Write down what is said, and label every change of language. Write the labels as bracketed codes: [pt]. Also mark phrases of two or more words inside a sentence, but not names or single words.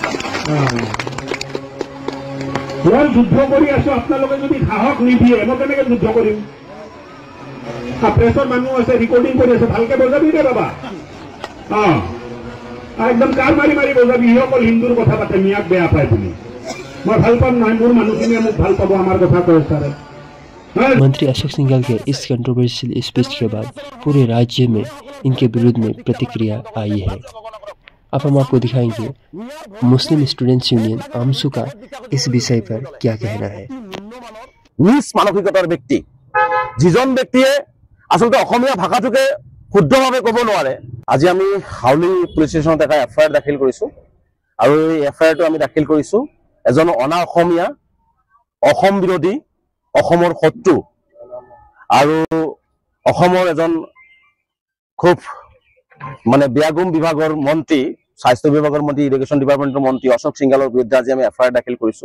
[as] মই যুদ্ধ কৰি আছো আপোনালোকে যদি সাহস নিদিয়ে মই কেনেকে যুদ্ধ কৰিম প্ৰেছৰ মানুহ আছে ৰেকৰ্ডিং কৰি আছে ভালকে বজাবি দে বাবা একদম কাৰ মাৰি মাৰি বজাবি অকল হিন্দুৰ কথা পাতে মিয়াক বেয়া পায় বুলি মই ভাল পাম নহয় মোৰ মানুহখিনিয়ে মোক ভাল পাব আমাৰ কথা কয় ছাৰে। [hi] मंत्री अशोक सिंघल के इस [en] controversial speech [hi] के बाद पूरे राज्य में इनके विरुद्ध में प्रतिक्रिया आई है। अब हम आपको दिखाएंगे मुस्लिम स्टूडेंट्स यूनियन आमसू का इस विषय पर क्या कहना है। [as] নিজ মানসিকতাৰ ব্যক্তি যিজন ব্যক্তিয়ে আসলে অসমীয়া ভাষাটোকে শুদ্ধভাৱে ক'ব নোৱাৰে। আজি আমি হাউলি পুলিচ ষ্টেচনত এটা এফআইআৰ দাখিল কৰিছো আৰু এই এফআইআৰটো আমি দাখিল কৰিছো এজন অনা অসমীয়া অসম বিৰোধী অসমৰ শত্ৰু আৰু অসমৰ এজন খুব মানে ব্যাগুম বিভাগৰ মন্ত্ৰী স্বাস্থ্য বিভাগৰ মন্ত্ৰী [en] irrigation department [as] মন্ত্ৰী অশোক সিংহালৰ বিৰুদ্ধে আজি আমি এফআইআৰ দাখিল কৰিছো।